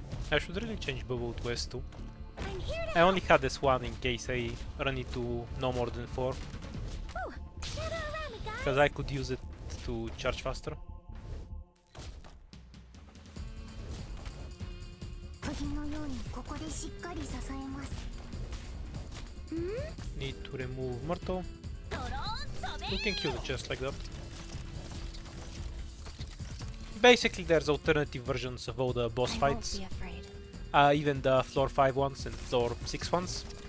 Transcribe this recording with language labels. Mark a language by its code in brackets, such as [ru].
[en] I should really change bubble to S2. I'm here I only had this one in case I run into no more than 4. to. Gather around me, guys. Because I could use it to charge faster. [ja] 釘のようにここでしっかり支えます。 [en] Need to remove Myrtle. [ja] ドローン飛べ。 [en] We can kill the chest like that. Basically there's alternative versions of all the boss fights. Even the floor 5 ones and floor 6 ones.